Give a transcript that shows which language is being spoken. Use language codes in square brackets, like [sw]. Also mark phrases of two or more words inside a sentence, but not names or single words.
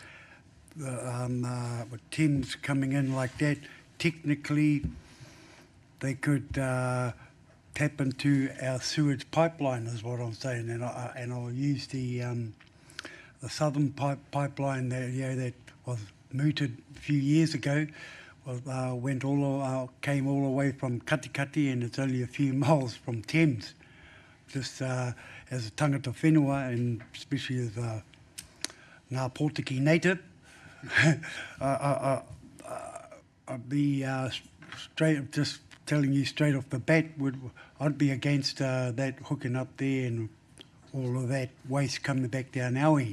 [en] with Thames coming in like that, technically they could tap into our sewage pipeline, is what I'm saying, and I'll use the southern pipeline that was mooted a few years ago. Came all the way from Katikati, and it's only a few miles from Thames. Just as a [mi] tangata whenua, [en] and especially as a Ngā Pōtiki native, I'd be just telling you straight off the bat, I'd be against that hooking up there and all of that waste coming back down our end.